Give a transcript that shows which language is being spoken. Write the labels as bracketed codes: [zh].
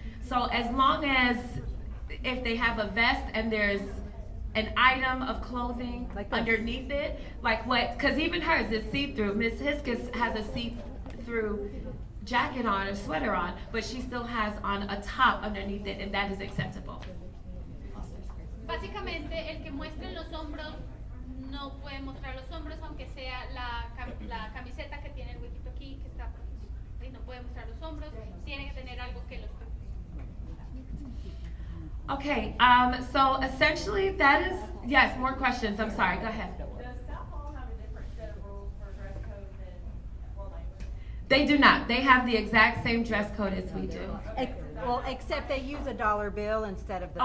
[en] So as long as if they have a vest and there's an item of clothing Like this. underneath it, like what, because even hers is see-through. Miss Hiskis has a see-through jacket on or sweater on, but she still has on a top underneath it, and that is acceptable. [es] Básicamente el que muestre los hombros no puede mostrar los hombros, aunque sea la camiseta que tiene el huequito aquí, que está por aquí. ¿Sí? No puede mostrar los hombros, tiene que tener algo que los tape. [en] Okay, so essentially that is, yes, more questions. I'm sorry, go ahead. Does South Hall have a different set of rules for dress code than WLA-MS? They do not. They have the exact same dress code as we do. Well, except they use a dollar bill instead of the